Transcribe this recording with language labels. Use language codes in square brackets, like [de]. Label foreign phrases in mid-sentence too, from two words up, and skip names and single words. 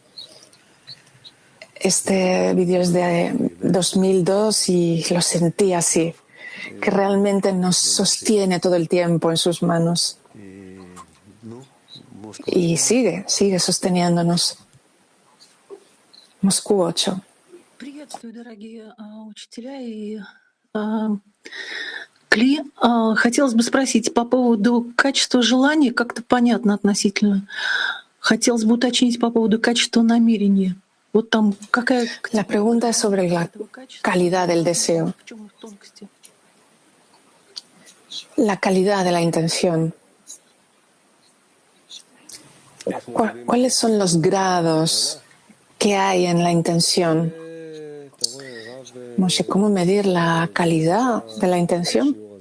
[es] Este vídeo es de 2002 y lo sentí así, que realmente nos sostiene todo el tiempo en sus manos. y sigue sosteniéndonos. Moscú 8. [ru] Приветствую, дорогие учителя и Кли. Хотелось бы спросить по поводу качества желания, как-то понятно относительно. Хотелось бы уточнить по поводу качества намерения. Вот там какая [es] La pregunta es sobre la [ru] этого качества, [es] calidad del deseo, [ru] в чем их тонкости? [es] la calidad de la intención. ¿Cuáles son los grados que hay en la intención? Moshe, ¿cómo medir la calidad de la intención?